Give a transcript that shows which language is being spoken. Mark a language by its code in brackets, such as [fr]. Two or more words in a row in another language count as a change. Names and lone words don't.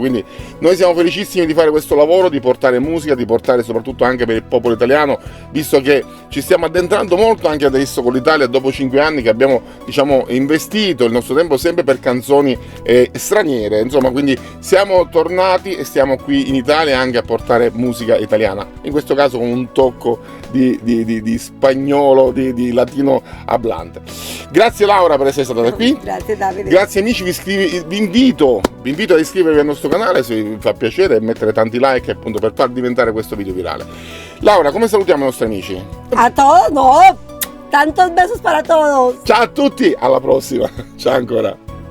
[it] Quindi noi siamo felicissimi di fare questo lavoro, di portare musica, di portare soprattutto anche per il popolo italiano, visto che ci stiamo addentrando molto anche adesso con l'Italia, dopo 5 anni che abbiamo, diciamo, investito il nostro tempo sempre per canzoni straniere, insomma, quindi siamo tornati e stiamo qui in Italia anche a portare musica italiana, in questo caso con un tocco di spagnolo, di latino hablante. Grazie Laura per essere stata qui. Grazie Davide. Grazie amici, vi invito ad iscrivervi al nostro canale se vi fa piacere, e mettere tanti like, appunto, per far diventare questo video virale. Laura, come salutiamo i nostri amici? [es] A todos, no, tantos besos para todos. [it] Ciao a tutti, alla prossima. Ciao ancora.